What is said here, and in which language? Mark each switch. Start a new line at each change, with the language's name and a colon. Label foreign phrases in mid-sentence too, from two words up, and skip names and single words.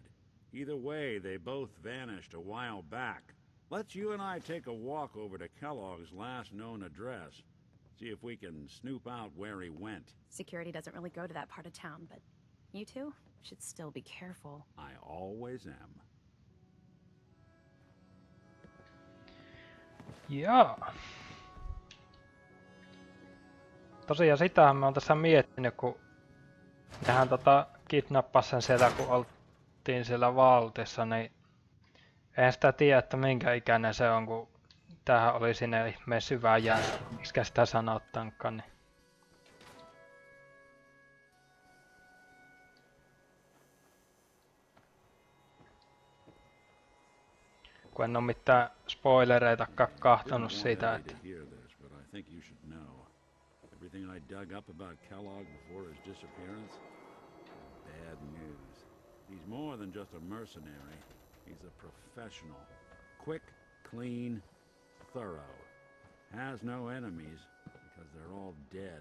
English: Either way, they both vanished a while back. Let's you and I take a walk over to Kellogg's last known address. See if we can snoop out where he went. Security doesn't really go to that part of town, but you two should still be careful. I always am.
Finnish: Jaa. Tosiaan sitähän mä oon tässä miettinyt, kun nehän kidnappas sen siellä, kun oltiin siellä valtissa, niin en sitä tiedä, että minkä ikäinen se on, kun tämähän oli sinne ihmeen syvään jäässä, miksikä sitä sanotaankaan. Niin. Kun en oo mitään spoilereitakaan kahtonut siitä, että...
English: Everything I dug up about Kellogg before his disappearance? Bad news. He's more than just a mercenary. He's a professional. Quick, clean, thorough. has no enemies because they're all dead.